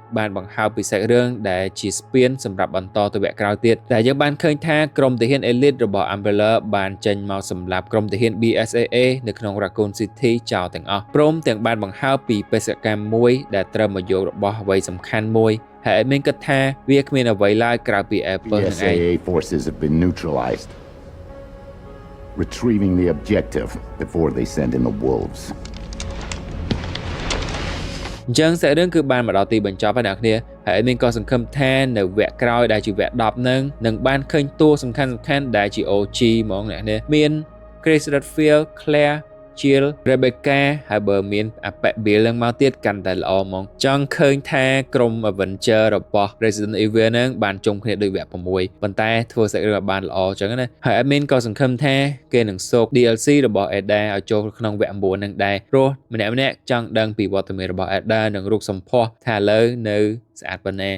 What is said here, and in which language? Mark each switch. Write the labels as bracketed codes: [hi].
[km] បានបង្ហើបពីសាច់រឿងដែលជាស្ពានសម្រាប់បន្តទៅវគ្គក្រោយទៀតដែលយើងបានឃើញថាក្រុមទាហាន Elite របស់ Umbrella បានចេញមកសម្លាប់ក្រុមទាហាន BSAA នៅក្នុង Raccoon City ចោលទាំងអស់ព្រមទាំងបានបង្ហើបពីបេសកកម្មមួយដែលត្រូវមកយករបស់អ្វីសំខាន់មួយហើយមានគិតថាវាគ្មានអ្វីឡើយក្រៅពី Apple នឹងឯង [en] BSAA forces have been neutralized. Retrieving the objective before they send in the wolves. [km] អញ្ចឹងសាច់រឿងគឺបានមកដល់ទីបញ្ចប់ហើយអ្នកគ្នាហើយមានក៏សង្ឃឹមថានៅវគ្គក្រោយដែលជាវគ្គ10នឹងបានឃើញតួសំខាន់ដែលជា OG ហ្មងអ្នកគ្នាមាន Chris Redfield, Claire, Jill, Rebecca ហើយបើមានអាប៉ែ Bill ឡើងមកទៀតកាន់តែល្អហ្មងចង់ឃើញថាក្រុម Avenger របស់ Resident Evil នឹងបានជុំគ្នាដូចវគ្គ6ប៉ុន្តែធ្វើសាច់រឿងឲ្យបានល្អអញ្ចឹងណាហើយ admin ក៏សង្ឃឹមថាគេនឹងសូក DLC របស់ Ada ឲ្យចូលក្នុងវគ្គ9នឹងដែរព្រោះម្នាក់ចង់ដឹងពីវត្តមានរបស់ Ada និងរូបសម្ផស្សថាឥឡូវនៅស្អាតប៉ុណ្ណា